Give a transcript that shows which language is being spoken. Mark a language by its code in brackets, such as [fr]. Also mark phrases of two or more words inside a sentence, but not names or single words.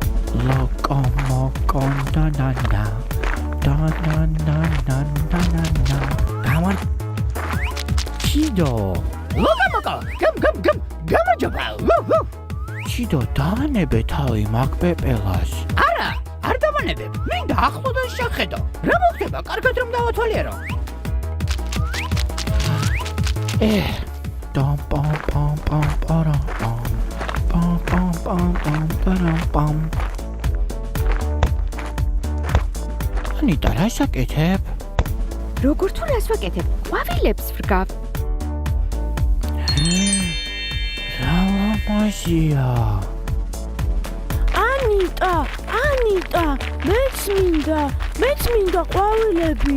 [en] Loco moco na na na na na na na na na na. Come on. Chido. Loco moco. Come on. [ka] Chido დაანებე თავი მაგ პეპელას. არა, არ დავანებებ. მინდა ახლოდან შეხედო. რა მოხდება? კარგად რომ დავათვალიერო. Dum pam pam pam param pam pam pam pam pam param pam. Anita, რა საკეთებ? როგორ თუ რას ვაკეთებ? ყვავილებს ვრგავ. Lamazia. Anita, მეც მინდა ყვავილები.